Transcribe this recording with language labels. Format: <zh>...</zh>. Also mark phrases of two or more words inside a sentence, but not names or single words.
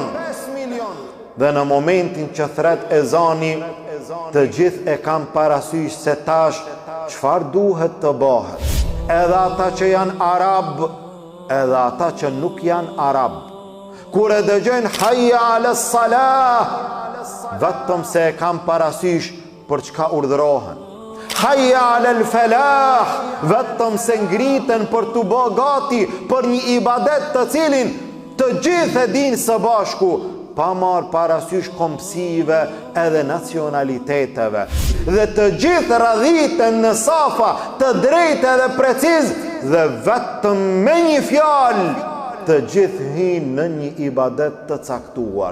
<sq>Dhe në momentin që thret ezani, të gjithë e kam parasysh se tash çfarë duhet të bëhet. Edhe ata që janë arab, edhe ata që nuk janë arab, kur e dëgjojnë</sq> <ar>حي على الصلاة,</ar> <sq>vetëm se e kam parasysh për çka urdhërohen.</sq> <ar>حي على الفلاح,</ar> <sq>vetëm se ngriten për të bë gati për një ibadet të cilin të gjithë e dinë së bashku, pa marë parasysh kombësive edhe nacionaliteteve. Dhe të gjithë radhiten në safa të drejtë edhe preciz, dhe vetëm me një fjalë të gjithë hinë në një ibadet të caktuar.</sq>